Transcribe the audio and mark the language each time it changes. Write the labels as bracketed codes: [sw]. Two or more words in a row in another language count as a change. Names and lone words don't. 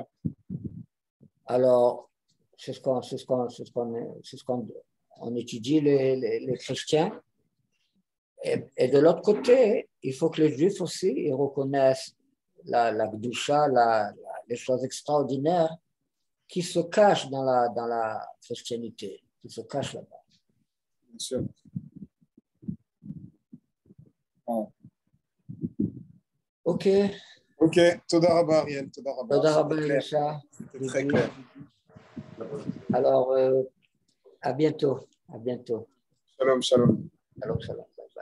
[fr] Alors, c'est ce qu'on étudie les chrétiens. Et de l'autre côté, il faut que les juifs aussi ils reconnaissent la Gdusha, les choses extraordinaires qui se cachent dans la chrétienté, qui se cachent là-bas. Bien sûr. Oh. Ok, [he] Ok, תודה רבה, Ariel, תודה רבה. תודה רבה, Elisha. [fr] C'était très clair. Alors, à bientôt. À bientôt. [he] שלום, שלום. שלום, שלום.